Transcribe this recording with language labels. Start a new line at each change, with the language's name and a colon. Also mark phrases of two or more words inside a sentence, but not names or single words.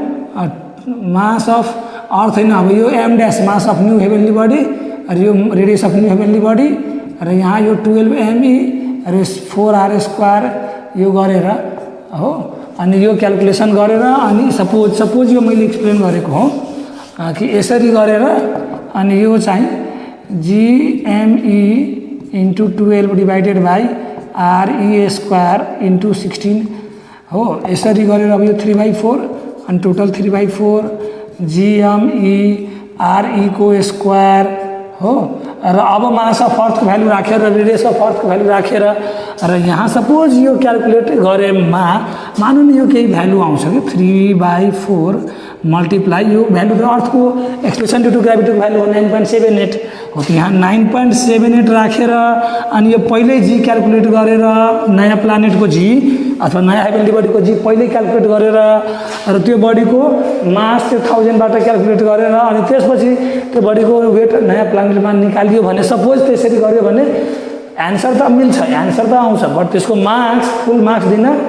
English: mass of earth
Nepali: होइन अब यो
English: M dash mass of new heavenly body
Nepali: र यो
English: radius of new heavenly body
Nepali: र यहाँ यो 12 ME र
English: 4R square
Nepali: यो गरेर हो अनि यो क्याल्कुलेसन गरेर अनि सपोज यो मैले एक्सप्लेन गरेको हो कि यसरी गरेर अनि यो चाहिँ
English: GME into 12 divided by RE square into 16
Nepali: हो यसरी गरेर अब यो 3/4 अनि टोटल 3/4 GME RE को स्क्वायर हो र अब
English: mass of earthको value
Nepali: राखेर
English: radius of earthको value
Nepali: राखेर र यहाँ सपोज यो क्याल्कुलेट गरेमा मानौँ न यो केही भ्यालु आउँछ कि 3/4 मल्टिप्लाई यो भ्यालु त अर्थको
English: expression due to gravityको value
Nepali: हो 9.78 हो त यहाँ 9.78 राखेर अनि यो पहिल्यै जी क्याल्कुलेट गरेर नयाँ प्लानेटको जी अथवा नयाँ
English: heavenly bodyको
Nepali: जी पहिल्यै क्याल्कुलेट गरेर र त्यो बडीको मास त्यो 1000बाट क्याल्कुलेट गरेर अनि त्यसपछि त्यो बडीको वेट नयाँ प्लानेटमा निकालियो भने सपोज त्यसरी गर्यो भने एन्सर त मिल्छ एन्सर त आउँछ बट त्यसको मार्क्स
English: full marks
Nepali: दिन